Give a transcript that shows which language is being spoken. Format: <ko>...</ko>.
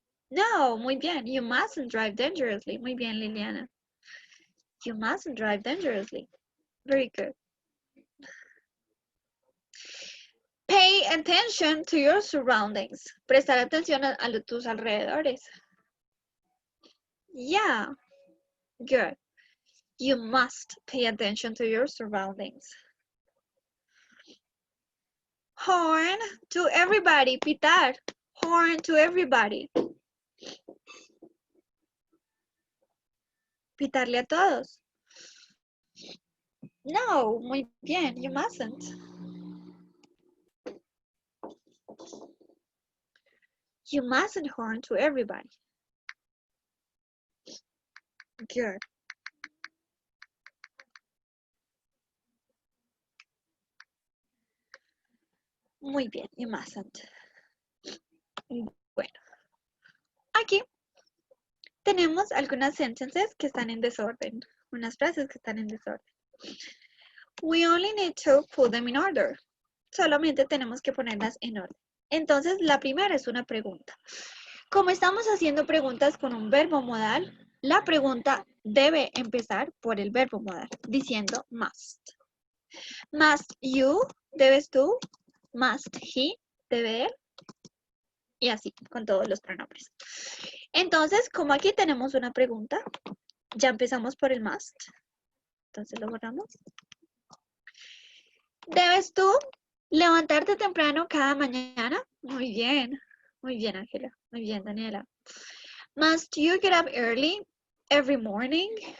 <es>No, muy bien.</es> <en>You mustn't drive dangerously.</en> <es>Muy bien, Liliana.</es> <en>You mustn't drive dangerously. Very good. Pay attention to your surroundings.</en> <es>Prestar atención a tus alrededores.</es> <en>Yeah. Good. You must pay attention to your surroundings. Horn to everybody. Pitar. Horn to everybody.</en> <es>Pitarle a todos. No, muy bien.</es> <en>You mustn't. You mustn't horn to everybody. Good.</en> <es>Muy bien,</es> <en>you mustn't.</en> <es>Bueno, aquí tenemos algunas sentences que están en desorden, unas frases que están en desorden.</es> <en>We only need to put them in order.</en> <es>Solamente tenemos que ponerlas en orden. Entonces, la primera es una pregunta. Como estamos haciendo preguntas con un verbo modal, la pregunta debe empezar por el verbo modal, diciendo must.</es> <en>Must you,</en> <es>debes tú.</es> <en>Must he,</en> <es>debe él. Y así, con todos los pronombres. Entonces, como aquí tenemos una pregunta, ya empezamos por el must. Entonces lo borramos. ¿Debes tú levantarte temprano cada mañana? Muy bien, Ángela. Muy bien, Daniela.</es> <en>Must you get up early every morning?</en>